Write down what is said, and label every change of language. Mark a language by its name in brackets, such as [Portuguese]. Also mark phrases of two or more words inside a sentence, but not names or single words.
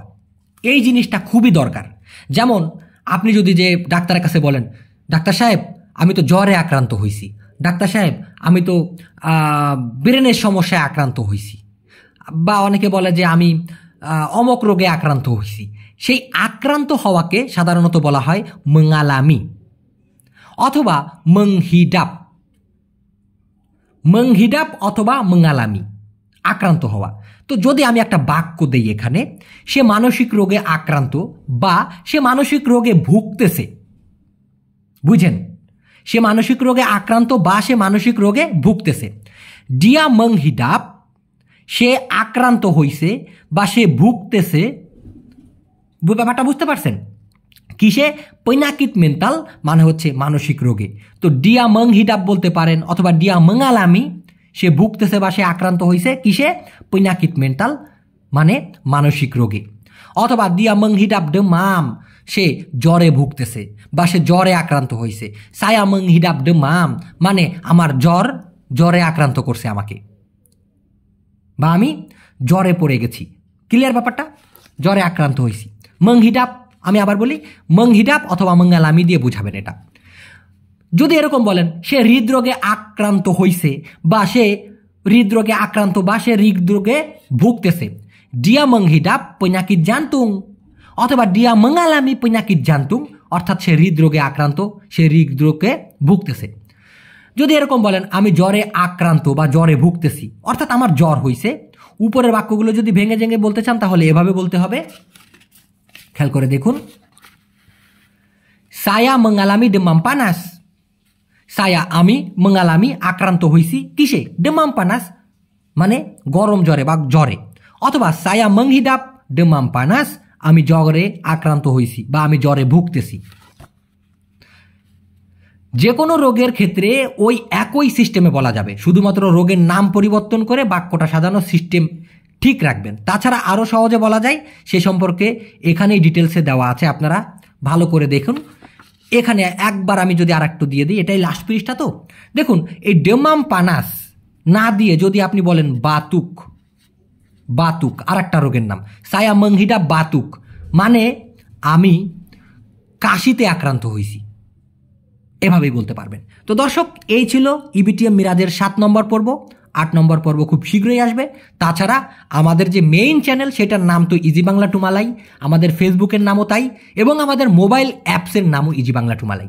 [Bangla] এই জিনিসটা খুবই দরকার। যেমন আপনি যদি যে ডাক্তারের কাছে বলেন, ডাক্তার সাহেব আমি তো জ্বরে আক্রান্ত হয়েছি, ডাক্তার সাহেব আমি তো ব্রেনের সমস্যায় আক্রান্ত হয়েছি, বা অনেকে বলে যে আমি অমক রোগে আক্রান্ত হয়েছি, সেই আক্রান্ত হওয়াকে সাধারণত বলা হয় mengalami অথবা menghidap অথবা mengalami, আক্রান্ত হওয়া। তো যদি আমি একটা বাক্য দেই এখানে, সে মানসিক রোগে আক্রান্ত বা সে মানসিক রোগে ভুগতেছে, বুঝেন, সে মানসিক রোগে আক্রান্ত বা সে মানসিক রোগে ভুগতেছে। [Malay] dia menghidap, [Bangla] সে আক্রান্ত হইছে বা সে ভুগতেছে, ব্যাপারটা বুঝতে পারছেন? কিসে? [Malay] penyakit mental [Bangla] মানে হচ্ছে মানসিক রোগে। তো [Malay] dia menghidap [Bangla] বলতে পারেন অথবা [Malay] dia mengalami, [Bangla] সে ভুগতেছে বা সে আক্রান্ত হইছে কিসে? [Malay] penyakit mental [Bangla] মানে মানসিক রোগে। [Malay] অথবা dia menghidap demam, [Bangla] সে জ্বরে ভুগতেছে বা সে জ্বরে আক্রান্ত হইছে। [Malay] saya menghidap demam [Bangla] মানে আমার জ্বরে আক্রান্ত করছে আমাকে, বা আমি জ্বরে পড়ে গেছি। ক্লিয়ার ব্যাপারটা? জ্বরে আক্রান্ত হয়েছি। menghidap, আমি আবার বলি, menghidap অথবা mengalami দিয়ে বুঝাবেন এটা। যদি এরকম বলেন সে হৃদরোগে আক্রান্ত হইছে বা সে হৃদরোগে আক্রান্ত বা সে হৃদরোগে ভুগতেছে, [Malay] dia menghidap penyakit jantung অথবা dia mengalami penyakit jantung, [Bangla] অর্থাৎ সে হৃদরোগে আক্রান্ত, সে হৃদরোগে ভুগতেছে। যদি এরকম বলেন আমি জ্বরে আক্রান্ত বা জ্বরে ভুগতেছি, অর্থাৎ আমার জ্বর হইছে, উপরের বাক্যগুলো যদি ভেঙে ভেঙে বলতে চান তাহলে এভাবে বলতে হবে। খেয়াল করে দেখুন, [Malay] saya mengalami demam panas, আমি mengalami [Bangla] আক্রান্ত হইছি কিসে? [Malay] demam panas [Bangla] মানে গরম জ্বরে বা জ্বরে। [Malay] অথবা saya menghidap demam panas, [Bangla] আমি জ্বরে আক্রান্ত হইছি বা আমি জ্বরে ভুগতেছি। যে কোনো রোগের ক্ষেত্রে ওই একই সিস্টেমে বলা যাবে, শুধুমাত্র রোগের নাম পরিবর্তন করে বাক্যটা সাজানোর সিস্টেম ঠিক রাখবেন। তাছাড়া আরও সহজে বলা যায় সে সম্পর্কে এখানেই ডিটেলসে দেওয়া আছে, আপনারা ভালো করে দেখুন। এখানে একবার আমি যদি আর একটু দিয়ে দিই, এটাই লাস্ট পৃষ্ঠা। তো দেখুন, এই [Malay] demam panas [Bangla] না দিয়ে যদি আপনি বলেন বাতুক আর একটা রোগের নাম, [Malay] saya menghidap batuk [Bangla] মানে আমি কাশিতে আক্রান্ত হয়েছি, এভাবেই বলতে পারবেন। তো দর্শক, এই ছিল ইবিটিএম মিরাজের 7 নম্বর পর্ব। 8 নম্বর পর্ব খুব শীঘ্রই আসবে। তাছাড়া আমাদের যে মেইন চ্যানেল সেটার নাম তো ইজি বাংলা টু মালাই, আমাদের ফেসবুকের নামও তাই, এবং আমাদের মোবাইল অ্যাপসের নামও ইজি বাংলা টু মালাই।